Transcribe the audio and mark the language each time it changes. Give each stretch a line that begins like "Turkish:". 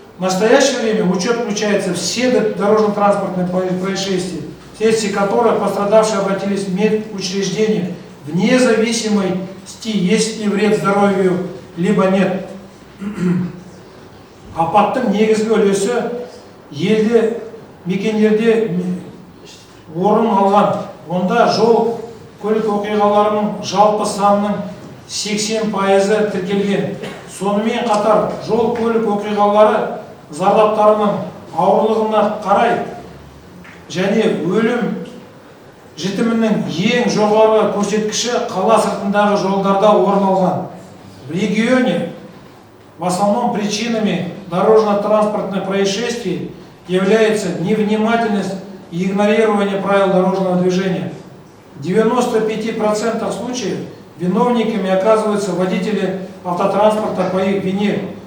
Russian: В настоящее время в учет включаются все дорожно-транспортные происшествия, вследствие которых пострадавшие обратились в медучреждение вне зависимости, есть ли вред здоровью, либо нет.
Kazakh: Апаттың негізгі үлесі елді мекендерде орын алған. Онда жол көлік оқиғаларының жалпы санының 80% тіркелген. Сонымен қатар жол көлік оқиғалары зардаптарының ауырлығына қарай және өлім жітімінің ең жоғары көрсеткіші қала сыртындағы жолдарда орын алған.
Russian: В регионе в основном причинами дорожно-транспортных происшествий является невнимательность и игнорирование правил дорожного движения. В 95% случаев виновниками оказываются водители автотранспорта по их вине.